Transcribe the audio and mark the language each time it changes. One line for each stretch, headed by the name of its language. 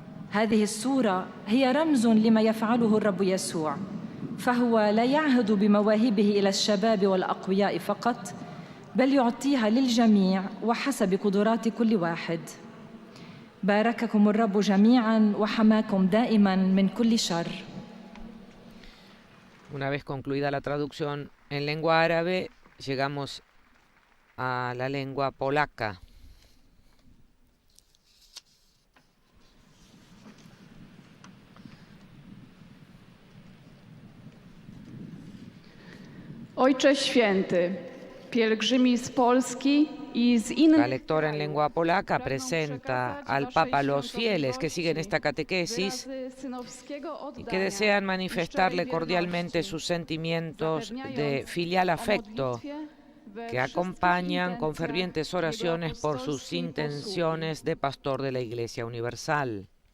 Arabic: هذه الصورة هي رمز لما يفعله الرب يسوع، فهو لا يعهد بمواهبه إلى الشباب والأقوياء فقط، بل يعطيها للجميع وحسب قدرات كل واحد. بارككم الرب جميعا وحماكم دائما من كل شر.
Spanish: Una vez concluida la traducción en lengua árabe, llegamos a la lengua polaca.
Polish: Ojcze Święty, pielgrzymi z Polski y z innych...
Spanish: La lectora en lengua polaca presenta al Papa los fieles que siguen esta catequesis y que desean manifestarle cordialmente sus sentimientos de filial afecto que acompañan con fervientes oraciones por sus intenciones de pastor de la Iglesia Universal.